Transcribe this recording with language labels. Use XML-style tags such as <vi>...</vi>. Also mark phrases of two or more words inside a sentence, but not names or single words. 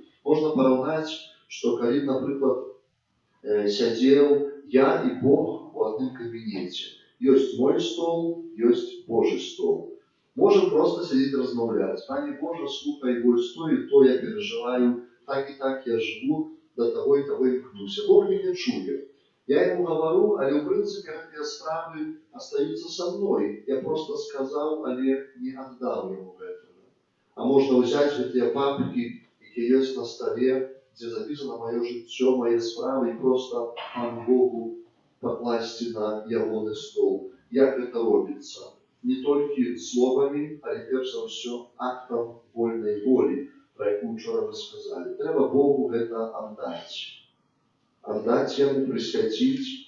<be>Можна параўнаць, што калі, напрыклад, сядзеў я і Бог у адным кабінеце. Ёсць мой стол, ёсць Божы стол. Можам проста сядзець размаўляць: «Пане Божа, слухай, вось то і то я перажываю, так і так я жыву, да таго і таго імкнуся». Бог мяне чуе.</be> <ru>Я ему говорю, але в принципе</ru> <be>гэтыя справы</be> <ru>остаются со мной. Я просто сказал, але не отдал ему гэтага. А можно взять гэтыя папки,</ru> <be>якія ёсць на столе,</be> <ru>где записано мое жыццё, мои справы, и просто Пану Богу покласти на ягоны стол.</ru> <be>Як гэта робіцца? Не толькі словамі, але перш за ўсё актам вольнай волі.</be> <ru>про якую учора мы сказали.</ru> <be>Трэба Богу гэта аддаць. Аддаць яму, прысвяціць.</be>